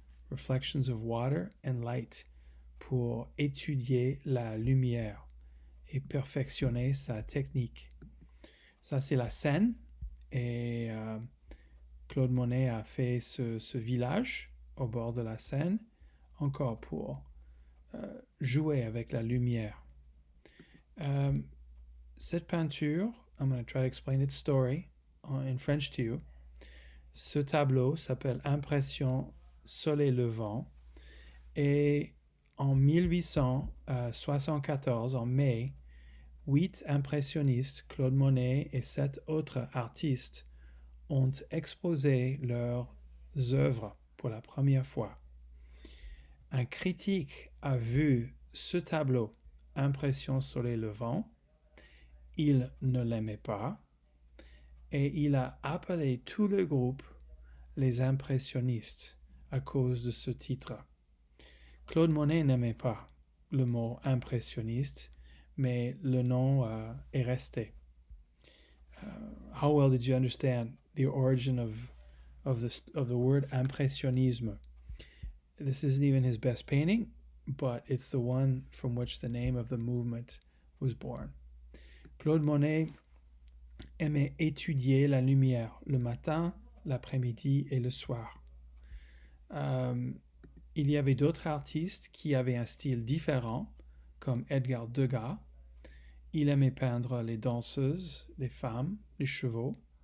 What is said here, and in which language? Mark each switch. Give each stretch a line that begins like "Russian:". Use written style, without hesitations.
English: Reflections of water and light,
French: pour étudier la lumière et perfectionner sa technique. Ça, c'est la Seine. Et Claude Monet a fait ce village au bord de la Seine, encore pour jouer avec la lumière. Cette peinture,
English: I'm going to try to explain its story in French to you.
French: Ce tableau s'appelle Impression Soleil Levant et en 1874, en mai, 8 impressionnistes, Claude Monet et 7 autres artistes, ont exposé leurs œuvres pour la première fois. Un critique a vu ce tableau, Impression Soleil Levant. Il ne l'aimait pas et il a appelé tout le groupe les impressionnistes à cause de ce titre. Claude Monet n'aimait pas le mot impressionniste, mais le nom est resté.
English: How well did you understand the origin of the word impressionisme? This isn't even his best painting, but it's the one from which the name of the movement was born.
French: Claude Monet aimait étudier la lumière le matin, l'après-midi et le soir. Il y avait d'autres artistes qui avaient un style différent, comme Edgar Degas. Il aimait peindre les danseuses, les femmes, les chevaux.